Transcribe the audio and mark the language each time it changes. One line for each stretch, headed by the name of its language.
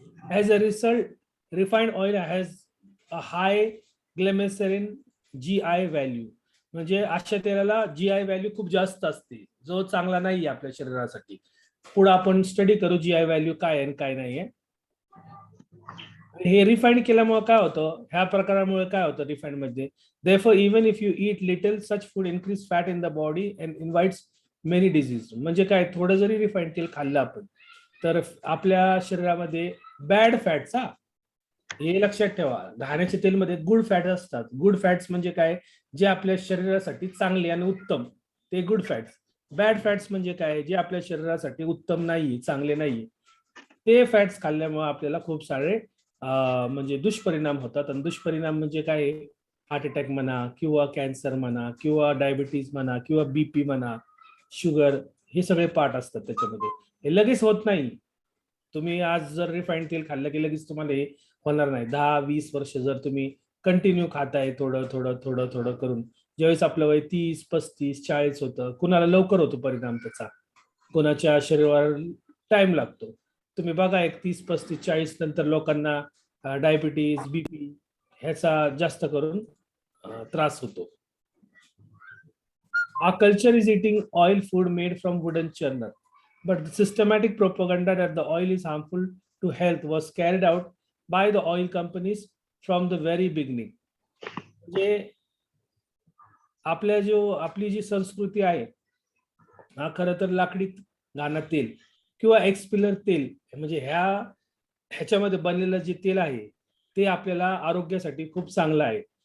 English: as a result, refined oil has a high glycerin GI value,
Marathi: म्हणजे अशा तेलाला GI value खूप जास्त असते, जो चांगला नाहीये आपल्या शरीरासाठी. पुढे आपण स्टडी करू GI व्हॅल्यू काय आहे आणि काय नाहीये. हे रिफाईंड केल्यामुळे काय होतं, ह्या प्रकारामुळे काय होतं रिफाईंड मध्ये,
English: therefore even if you eat little such food increase fat in the body and invites many disease.
Marathi: म्हणजे काय, थोडं जरी रिफाईंड तेल खाल्लं आपण तर आपल्या शरीरामध्ये बॅड फॅट्स, हे लक्षात ठेवा. घाण्याच्या तेलमध्ये गुड फॅट्स असतात. गुड फॅट्स म्हणजे काय, जे आपल्या शरीरासाठी चांगले आणि उत्तम, ते गुड फॅट्स. बॅड फॅट्स म्हणजे काय, जे आपल्या शरीरासाठी उत्तम नाही, चांगले नाही, ते फॅट्स खाल्ल्यामुळे आपल्याला खूप सारे म्हणजे दुष्परिणाम होतात. आणि दुष्परिणाम म्हणजे काय, हार्ट अटॅक म्हणा किंवा कॅन्सर म्हणा किंवा डायबिटीज म्हणा किंवा BP म्हणा, शुगर, हे सगळे पार्ट असतात त्याच्यामध्ये. हे लगेच होत नाही. तुम्ही आज जर रिफाईंड तेल खाल्लं की लगेच तुम्हाला हे होणार नाही. 10-20 वर्ष जर तुम्ही कंटिन्यू खाताय थोडं थोडं थोडं थोडं करून, ज्यावेळेस आपलं वय 30-35-40 होतं, कुणाला लवकर होतो परिणाम त्याचा, कोणाच्या शरीरावर टाइम लागतो. तुम्ही बघा, एक 30-35-40 नंतर लोकांना डायबिटीज, BP ह्याचा जास्त करून त्रास होतो.
English: Our culture is eating oil food made from wooden churner, but the systematic propaganda that the oil is harmful to health was carried out by the oil companies from the very beginning.
Marathi: म्हणजे आपली जी संस्कृती आहे, हा खरं तर लाकडी घाणा तेल किंवा एक्सपिलर तेल, म्हणजे ह्याच्यामध्ये बनलेलं जे तेल आहे ते आपल्याला आरोग्यासाठी खूप चांगलं आहे.